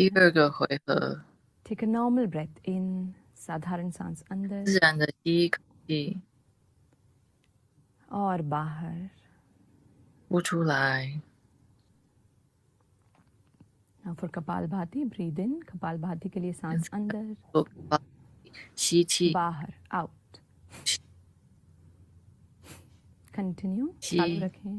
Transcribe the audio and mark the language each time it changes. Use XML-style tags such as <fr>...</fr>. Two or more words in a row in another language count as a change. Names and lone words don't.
<zh>第</zh> <hi>जाएं.</hi> <zh>二个回合，</zh> <en>Take a normal breath in.</en> <hi>साधारण सांस अंदर</hi> <zh>自然的吸一口气，</zh> <hi>और बाहर.</hi> <zh>呼出来。</zh> <en>Now for Kapalbhati, breathe in.</en> <hi>Kapalbhati के लिए सांस अंदर.</hi> <zh>做 Kapalbhati， 吸气，</zh> <hi>बाहर,</hi> <en>out. Continue.</en> <zh>吸</zh> <hi>चालू रखें.</hi>